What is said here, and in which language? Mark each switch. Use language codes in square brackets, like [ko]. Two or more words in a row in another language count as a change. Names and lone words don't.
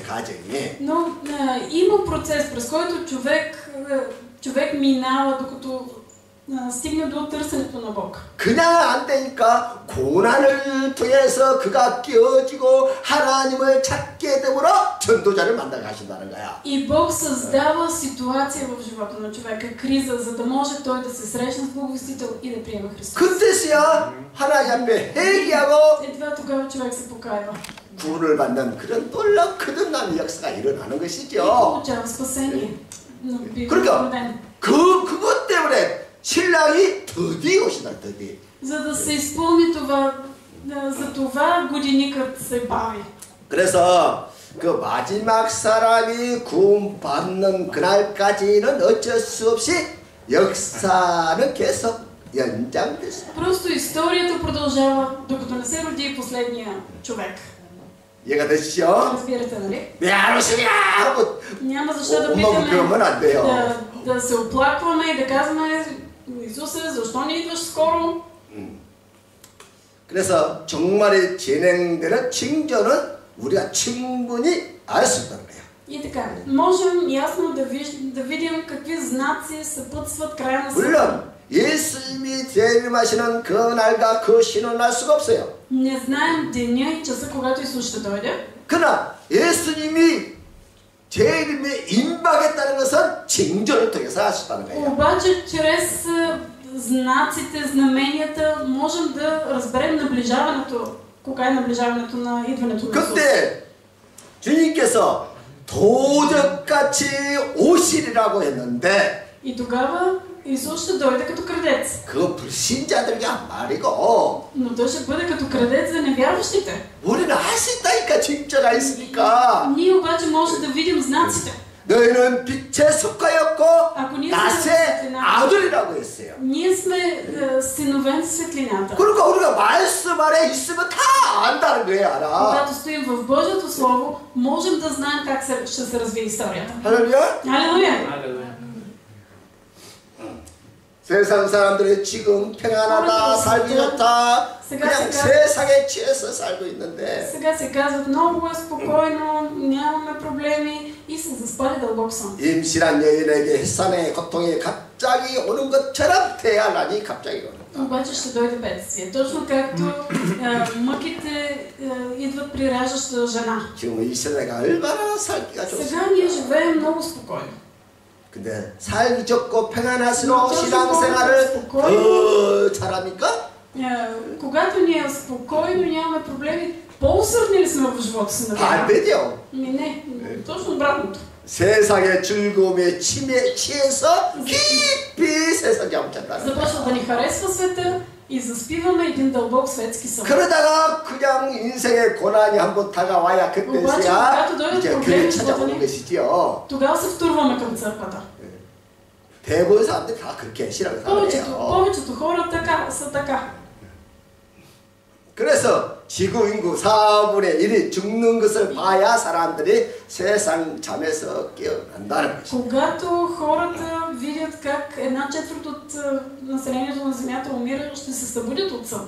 [ko] 가정이. [bg] Но има процес, през който човек минава, докато стигне до търсенето на Бог. [ko] 그냥 안 되니까 고난을 통해서 그가 깨어지고 하나님을 찾게 되므로 전도자를 만나게 하신다는 거야. [bg] И Бог създава ситуация в живота на човека, криза, за да може той да се срещне с благовестител и да приема Христос. [ko] 그때서야 하나님 앞에 회개하고 [bg] Едва тогава човек се покаява. [ko] 구원을 받는 그런 놀라운 거듭나는 역사가 일어나는 [bg] И [ko] 것이죠. [bg] получава спасение. [ko] 그러니까 그것 때문에 신랑이 드디어 오시다. 드디어. [bg] За да се изпълни това, за това годиникът се бави. [ko] 그래서 그 마지막 사람이 구원받는 그날까지는 어쩔 수 없이 역사는 계속 연장됐어요. [bg] Просто историята продължава, докато не се роди последния човек. [ko] 이해가 되시죠? [bg] Разбирате, нали? [ko] 왜 안 오시냐 하고 [bg] Няма защо да [ko] 엄마 그러면 안 돼요. [bg] да се оплакваме и да казваме, Исусе, защо не идваш скоро? [ko] 그래서 정말이 진행되는 징조는 우리가 충분히 알 수 있다는 거예요. [bg] И така, можем ясно да видим какви знаци съпътстват края на света. [ko] 물론 예수님이 재림하시는 그 날과 그 신은 알 수가 없어요. [bg] Не знаем деня и часа, когато Исус ще дойде. [ko] 그러나 예수님이 재림에 임박했다는 것은 징조를 통해서 하셨다는 거예요. [bg] Обаче, чрез знаците, знаменията, можем да разберем наближаването, кога е наближаването на идването на Исус. [ko] 그때 주님께서 도적같이 오시리라고 했는데 [bg] И тогава Исус ще дойде като крадец. [ko] 그 불신자들에게 한 말이고 [bg] Но той ще бъде като крадец за невярващите. [ko] 우리는 할 수 있다니까 징조가 있으니까. [bg] Ние обаче може да видим знаците. [ko] 너희는 빛에 속하였고 [bg] Ако ние [ko] 낮의 [bg] сме [ko] 아들이라고 했어요. [bg] ние сме синове на светлината. [ko] 그러니까 우리가 말씀 안에 있으면 다 안다는 거예요, 알아. [bg] Когато стоим в Божието Слово, можем да знаем как ще се развие историята. [ko] 할렐루야. [bg] Алелуя! [ko] 세상 사람들이 지금 평안하다, 살기 좋다, 그냥 세상에 취해서 살고 있는데 [bg] Сега се казват много е спокойно, нямаме проблеми и се заспали дълбок сън. [ko] 임신한 여인에게 햇산의 고통이 갑자기 오는 것처럼 태아난이 갑자기 오는 거야. [bg] Обаче ще дойде бедствие. Точно както мъките идват при раждаща жена. [ko] 지금 이 세대가 얼마나 살기가 [bg] Сега [ko] 좋습니까? [bg] ние живеем много спокойно. [ko] 근데 살기 좋고 평안할수록 신앙생활을 더 잘합니까? [bg] Когато ни е спокойно, нямаме проблеми, по-усърдни ли сме в живота си? [ko] 반대죠. [bg] Не, точно обратното. [ko] 세상의 즐거움에 취해서 깊이 세상 잠을 잔다는 거야. [bg] Започва да ни харесва света и заспиваме един дълбок светски сън. [ko] 그러다가 그냥 인생의 고난이 한번 다가와야 그때서야 이제 교회 찾아오는 것이지요. [bg] Тогава се втурваме към църквата. [ko] 대부분 사람들이 다 그렇게 신앙을 살아요. [bg] повечето хора са така. [ko] 그래서 지구 인구 4분의 1이 죽는 것을 봐야 사람들이 세상 잠에서 깨어난다는 것이죠. [bg] Когато хората видят как 1/4 от населението на Земята умира, ще се събудят от сън.